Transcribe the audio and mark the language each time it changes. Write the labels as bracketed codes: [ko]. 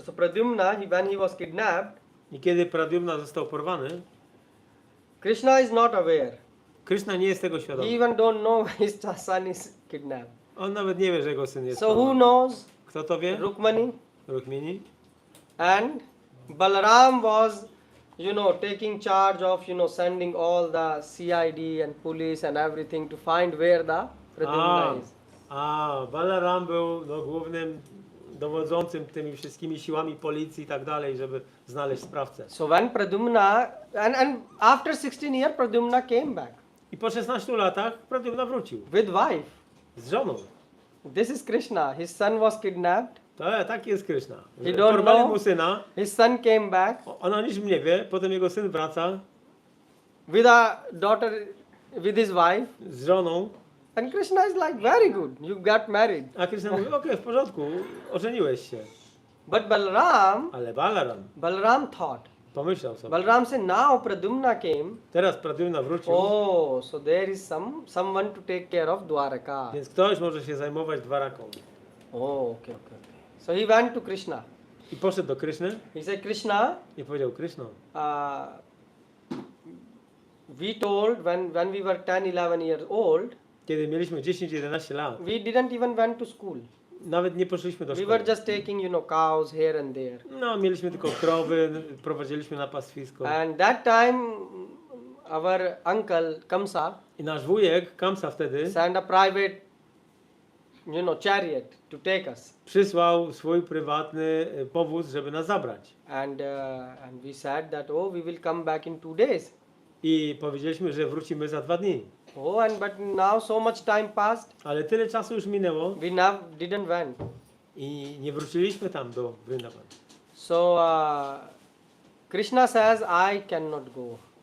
[en] So Pradyumna, when he was kidnapped, [pl] I kiedy Pradyumna został porwany, [en] Krishna is not aware. [pl] Krishna nie jest tego [en] He [pl] świadomy. [en] even don't know his son is kidnapped. [pl] On nawet nie wie, że jego syn jest [en] So who [pl] porwany. [en] knows? [pl] Kto to wie? [en] Rukmani. [pl] Rukmini. [en] And Balaram was, taking charge of, sending all the CID and police and everything to find where the Pradyumna is. [pl] A Balaram był głównym dowodzącym tymi wszystkimi siłami policji i tak dalej, żeby znaleźć sprawcę. [en] So when Pradyumna, and after 16 years, Pradyumna came back [pl] I po 16 latach Pradyumna wrócił [en] with wife. [pl] z żoną. [en] This is Krishna. His son was kidnapped. [pl] Tak jest Krishna. [en] He don't [pl] Porwali [en] know. [pl] mu syna, [en] His son came back [pl] ona nic nie wie, potem jego syn wraca [en] with a daughter, with his wife. [pl] z żoną, [en] And Krishna is like, very good, you got married. [pl] a Krishna mówi, okej, w porządku, ożeniłeś się. [en] But Balaram [pl] Ale [en] Balaram thought. [pl] pomyślał sobie, [en] Balaram said, now Pradyumna came. [pl] teraz Pradyumna wrócił, [en] Oh, so there is someone to take care of Dwaraka. [pl] więc ktoś może się zajmować Dwaraką. [en] Oh, okay. So he went to Krishna. [pl] I poszedł do Kryszny [en] He said, Krishna, [pl] i powiedział, Kryszno, [en] we told when we were 10, 11 years old, [pl] kiedy mieliśmy 10-11 lat, [en] we didn't even went to school. [pl] nawet nie poszliśmy do [en] We [pl] szkoły. [en] were just taking, cows here and there. [pl] No, mieliśmy tylko krowy, prowadziliśmy na pastwisko. [en] And that time, our uncle Kamsa [pl] I nasz wujek, Kamsa wtedy, [en] sent a private, chariot to take us. [pl] przysłał swój prywatny powóz, żeby nas zabrać. [en] And we said that, we will come back in 2 days. [pl] I powiedzieliśmy, że wrócimy za 2 dni. [en] But now so much time passed, [pl] Ale tyle czasu już minęło [en] we now didn't went. [pl] i nie wróciliśmy tam do Vrindavan. [en] So Krishna says, I cannot go.